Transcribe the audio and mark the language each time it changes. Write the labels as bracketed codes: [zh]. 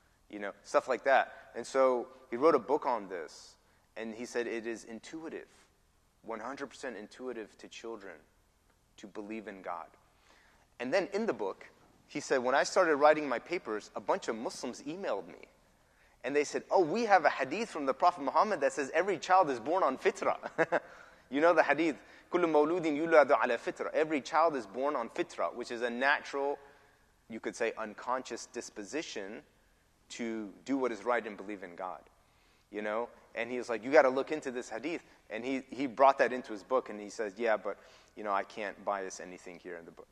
[en] You know, stuff like that. And so he wrote a book on this, and he said it is intuitive, 100% intuitive to children to believe in God. And then in the book, he said, when I started writing my papers, a bunch of Muslims emailed me. And they said, oh, we have a hadith from the Prophet Muhammad that says every child is born on fitrah. You know the hadith, [ar] كُلُّ مَوْلُودٍ يُولَدُ عَلَى فِطْرَةٍ. [en] Every child is born on fitrah, which is a natural, you could say, unconscious disposition to do what is right and believe in God. You know? And he was like, you got to look into this hadith. And he brought that into his book, and he says, yeah, but, you know, I can't bias anything here in the book.